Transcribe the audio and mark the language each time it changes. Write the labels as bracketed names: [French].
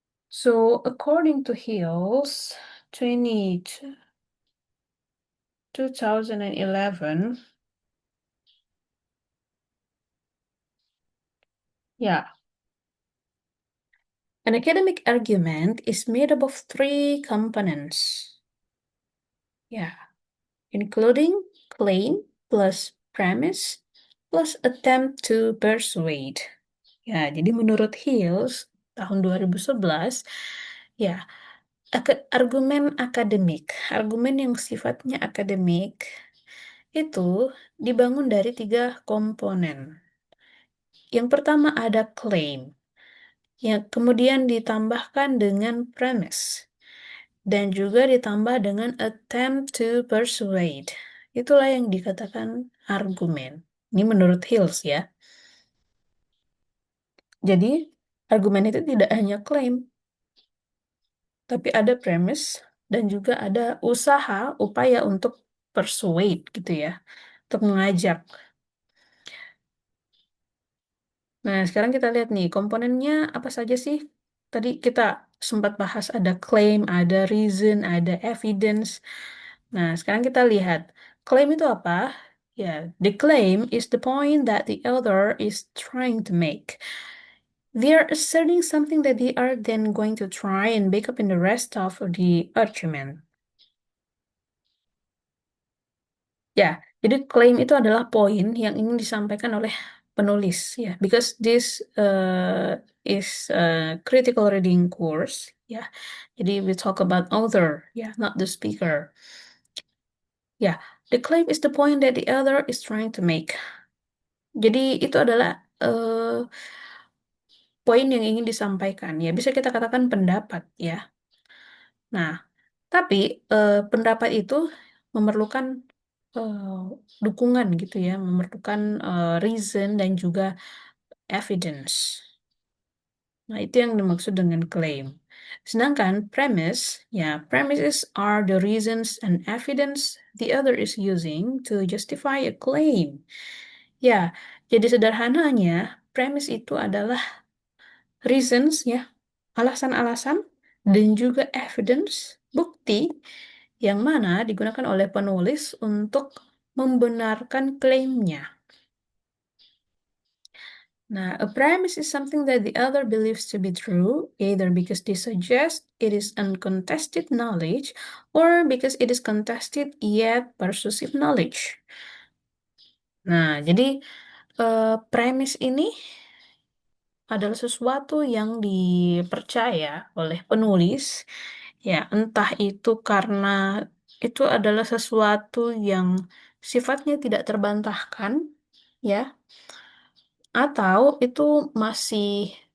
[English] So, according to Hills, 20, 2011, yeah, an academic argument is made up of three components. Yeah, including claim plus premise plus attempt to persuade. [Indonesian] Ya, jadi menurut Hills tahun 2011, ya, argumen akademik, argumen yang sifatnya akademik itu dibangun dari tiga komponen. Yang pertama ada claim, yang kemudian ditambahkan dengan premise, dan juga ditambah dengan [English] attempt to persuade. [Indonesian] Itulah yang dikatakan argumen. Ini menurut Hills ya. Jadi, argumen itu tidak hanya klaim, tapi ada premise dan juga ada upaya untuk persuade gitu ya, untuk mengajak. Nah, sekarang kita lihat nih, komponennya apa saja sih? Tadi kita sempat bahas ada claim, ada reason, ada evidence. Nah, sekarang kita lihat, claim itu apa? [English] Ya, the claim is the point that the other is trying to make. They are asserting something that they are then going to try and back up in the rest of the argument. [Indonesian] Ya, jadi klaim itu adalah poin yang ingin disampaikan oleh penulis ya, [English] because this is a critical reading course [Indonesian] ya. [English] Jadi we talk about author ya, not the speaker. Ya, the claim is the point that the other is trying to make. [Indonesian] Jadi itu adalah poin yang ingin disampaikan ya. Bisa kita katakan pendapat ya. Nah, tapi pendapat itu memerlukan eh, dukungan gitu ya, memerlukan reason dan juga evidence. Nah, itu yang dimaksud dengan claim. Sedangkan [English] premise, ya, premises are the reasons and evidence the other is using to justify a claim. [Indonesian] Ya, jadi sederhananya, premise itu adalah reasons ya, alasan-alasan dan juga evidence, bukti yang mana digunakan oleh penulis untuk membenarkan klaimnya. [English] Nah, a premise is something that the other believes to be true, either because they suggest it is uncontested knowledge or because it is contested yet persuasive knowledge. [Indonesian] Nah, jadi premis ini adalah sesuatu yang dipercaya oleh penulis, ya, entah itu karena itu adalah sesuatu yang sifatnya tidak terbantahkan, ya, atau itu masih